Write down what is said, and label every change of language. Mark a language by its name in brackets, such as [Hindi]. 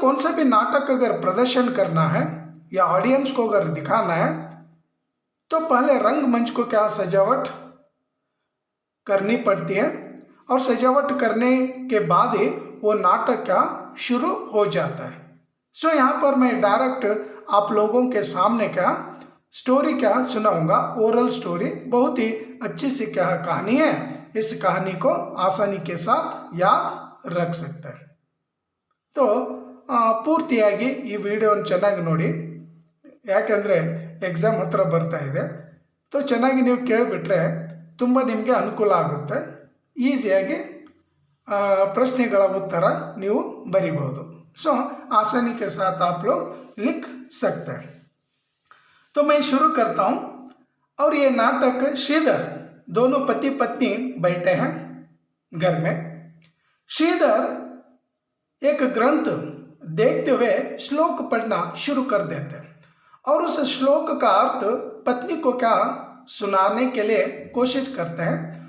[Hindi] कौन सा भी नाटक अगर प्रदर्शन करना है या ऑडियंस को अगर दिखाना है तो पहले रंगमंच को क्या सजावट करनी पड़ती है और सजावट करने के बाद ही वो नाटक क्या शुरू हो जाता है। यहाँ पर मैं डायरेक्ट आप लोगों के सामने क्या स्टोरी क्या सुनाऊंगा, ओरल स्टोरी, बहुत ही अच्छी सी क्या कहानी है। इस कहानी को आसानी के साथ याद रख सकते हैं। [Kannada] तो ಪೂರ್ತಿಯಾಗಿ ಈ ವಿಡಿಯೋನ ಚೆನ್ನಾಗಿ ನೋಡಿ, ಯಾಕಂದರೆ ಎಕ್ಸಾಮ್ ಹತ್ರ ಬರ್ತಾ ಇದೆ. ಚೆನ್ನಾಗಿ ನೀವು ಕೇಳಿಬಿಟ್ರೆ ತುಂಬ ನಿಮಗೆ ಅನುಕೂಲ ಆಗುತ್ತೆ. ಈಸಿಯಾಗಿ ಪ್ರಶ್ನೆಗಳ ಉತ್ತರ ನೀವು ಬರಿಬಹುದು. [Hindi] आसानी के साथ आप लोग लिख सकते हैं. तो मैं शुरू करता हूँ. और ये नाटक श्रीधर, दोनों पति पत्नी बैठे हैं घर में. श्रीधर एक ग्रंथ देखते हुए श्लोक पढ़ना शुरू कर देते हैं और उस श्लोक का अर्थ पत्नी को क्या सुनाने के लिए कोशिश करते हैं.